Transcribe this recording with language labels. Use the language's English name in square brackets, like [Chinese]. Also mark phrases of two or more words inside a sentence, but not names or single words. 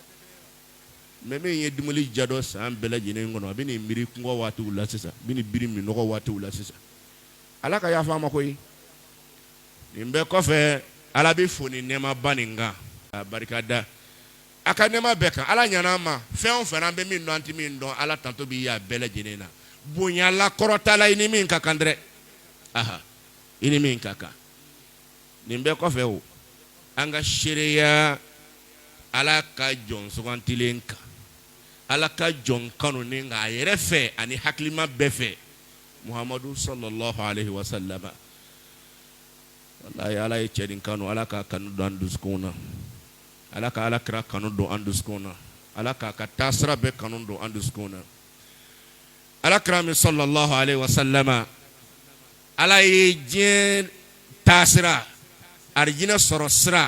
[Bambara] mɛ min ye dumuni ja dɔ san bɛɛ lajɛlen kɔnɔ a bɛ nin miiri kungɔ waatiw la sisan a bɛ nin biri minɔgɔ waatiw la sisan ala ka yafa an ma koyi nin bɛɛ kɔfɛ ala bɛ fo ni nɛɛmaba nin kan a barika da a ka nɛɛma bɛɛ kan ala ɲana an ma fɛn o fɛn an bɛ min dɔn an tɛ min dɔn ala tanto b'i y'a bɛɛ lajɛlen na bonyala kɔrɔtala i ni min ka kan dɛrɛ i ni min ka kan nin bɛɛ kɔfɛ o an ka seereya ala ka jɔn sugantilen kan ala ka jɔn kanunen kan a yɛrɛ fɛ ani hakilima bɛɛ fɛ muhamadu [Arabic] صلى الله عليه وسلم [Bambara] wallahi ala ye cɛ nin kanu ala ka kanu don an dusukun na ala ka ala kira kanu don an dusukun na ala ka ka taasira bɛɛ kanu don an dusukun na ala kira min [Arabic] صلى الله عليه وسلم [Bambara] ala ye diɲɛ taasira arijinɛ sɔrɔ sira